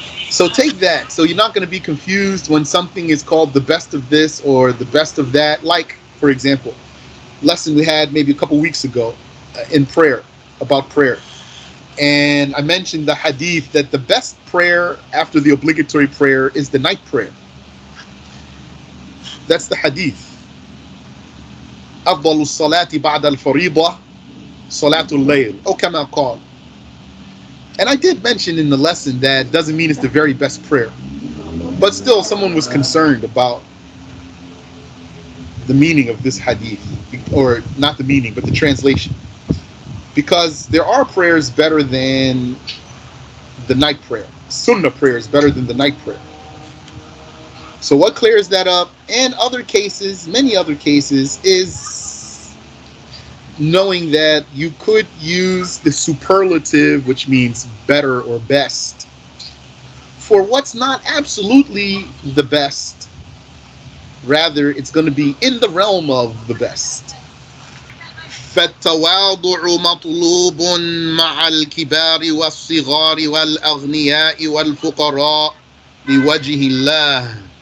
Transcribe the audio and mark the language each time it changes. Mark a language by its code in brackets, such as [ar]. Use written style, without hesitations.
[en] So take that. So you're not going to be confused when something is called the best of this or the best of that. Like, for example, lesson we had maybe a couple weeks ago in prayer, about prayer. And I mentioned the hadith that the best prayer after the obligatory prayer is the night prayer. That's the hadith. [ar] أفضل الصلاة بعد الفريضة صلاة الليل أو كما قال. [en] And I did mention in the lesson that doesn't mean it's the very best prayer. But still, someone was concerned about the meaning of this hadith. Or not the meaning, but the translation. Because there are prayers better than the night prayer. Sunnah prayer is better than the night prayer. So what clears that up, and other cases, many other cases, is knowing that you could use the superlative, which means better or best, for what's not absolutely the best. Rather, it's going to be in the realm of the best. [ar] فالتواضع مطلوب مع الكبار والصغار والأغنياء والفقراء لوجه الله.